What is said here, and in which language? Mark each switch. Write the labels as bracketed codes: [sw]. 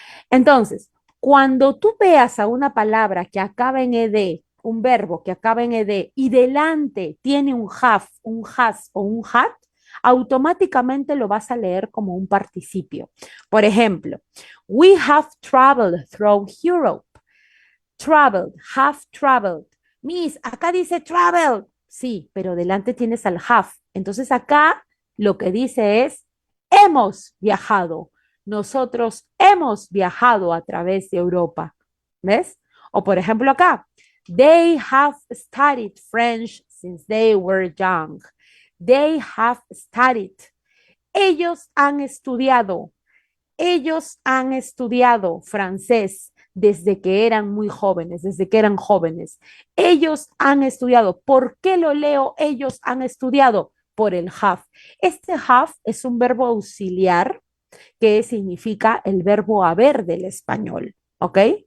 [es] Entonces, cuando tú veas a una palabra que acaba en ed, un verbo que acaba en ed y delante tiene un have, un has o un had, automáticamente lo vas a leer como un participio. Por ejemplo, [en] we have traveled through Europe. Traveled, have traveled. [es] Miss, acá dice traveled. Sí, pero delante tienes al have. Entonces acá lo que dice es hemos viajado. Nosotros hemos viajado a través de Europa. ¿Ves? O por ejemplo acá, [en] they have studied French since they were young. They have studied. [es] Ellos han estudiado. Ellos han estudiado francés desde que eran muy jóvenes, desde que eran jóvenes. Ellos han estudiado. ¿Por qué lo leo? Ellos han estudiado por el have. Este have es un verbo auxiliar que significa el verbo haber del español, ¿ok?